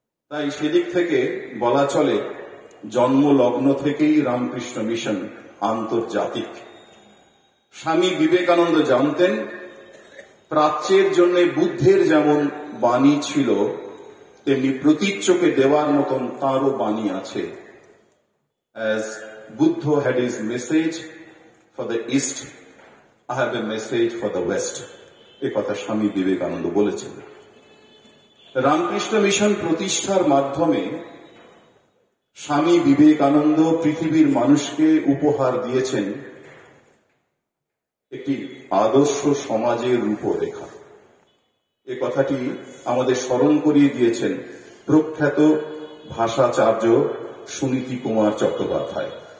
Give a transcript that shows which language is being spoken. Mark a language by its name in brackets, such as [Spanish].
[Bangla] তাই সেদিক থেকে বলা চলে জন্মলগ্ন থেকেই রামকৃষ্ণ মিশন আন্তর্জাতিক। স্বামী বিবেকানন্দ জানতেন প্রাচ্যের জন্য বুদ্ধের যেমন বাণী ছিল, তেমনি প্রতীচ্যকে দেওয়ার মতন তাঁরও বাণী আছে। [English] As Buddha had his message for the East, I have a message for the West. [Bangla] এ কথা স্বামী বিবেকানন্দ বলেছেন। রামকৃষ্ণ মিশন প্রতিষ্ঠার মাধ্যমে স্বামী বিবেকানন্দ পৃথিবীর মানুষকে উপহার দিয়েছেন একটি আদর্শ সমাজের রূপরেখা। এ কথাটি আমাদের স্মরণ করিয়ে দিয়েছেন প্রখ্যাত ভাষাচার্য সুনীতি কুমার চট্টোপাধ্যায়।